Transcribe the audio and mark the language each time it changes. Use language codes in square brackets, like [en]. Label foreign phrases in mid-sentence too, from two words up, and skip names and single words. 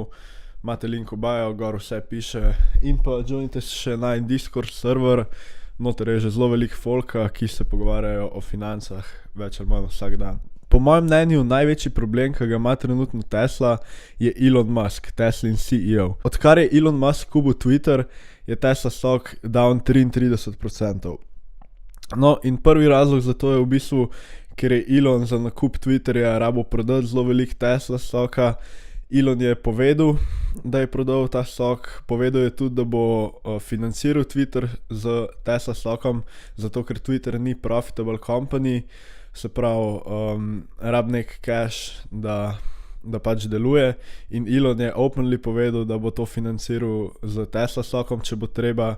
[sl] Imate link v bio, gor vse piše. In pa joinite se še na Discord server. Noter je že zelo veliko folka, ki se pogovarjajo o financah več ali manj vsak dan. Po mojem mnenju največji problem, ki ga ima trenutno Tesla, je Elon Musk, Teslin CEO. Odkar je Elon Musk kupil Twitter, je Tesla [en] stock down [sl] 33%. No in prvi razlog za to je v bistvu, ker je Elon za nakup Twitterja rabo prodati zelo veliko Tesla stocka. Elon je povedal, da je prodal ta stock, povedal je tudi, da bo financiral Twitter z Tesla stockom, zato ker Twitter ni [en] profitable company, [sl] se pravi, rab nek cash, da pač deluje, in Elon je openly povedal, da bo to financiral z Tesla stockom, če bo treba.